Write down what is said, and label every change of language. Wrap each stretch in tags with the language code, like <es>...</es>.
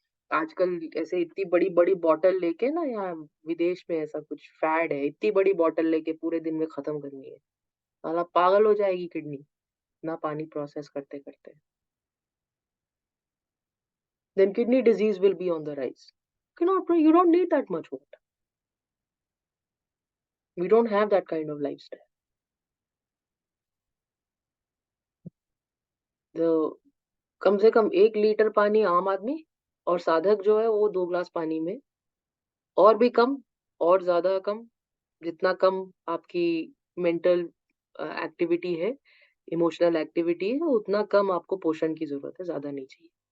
<hi>आजकल ऐसे इतनी बड़ी बड़ी बॉटल लेके ना, यहाँ विदेश में ऐसा कुछ फैड है, इतनी बड़ी बॉटल लेके पूरे दिन में खत्म करनी है। साला पागल हो जाएगी किडनी, ना पानी प्रोसेस करते करते।</hi> <en>Then kidney disease will be on the rise. You don't need that much water. We don't have that kind of lifestyle.</en> <hi>तो कम से कम 1 लीटर पानी आम आदमी, और साधक जो है वो 2 ग्लास पानी में, और भी कम, और ज्यादा कम, जितना कम आपकी मेंटल एक्टिविटी है, इमोशनल एक्टिविटी है, उतना कम आपको पोषण की जरूरत है, ज्यादा नहीं चाहिए।</hi>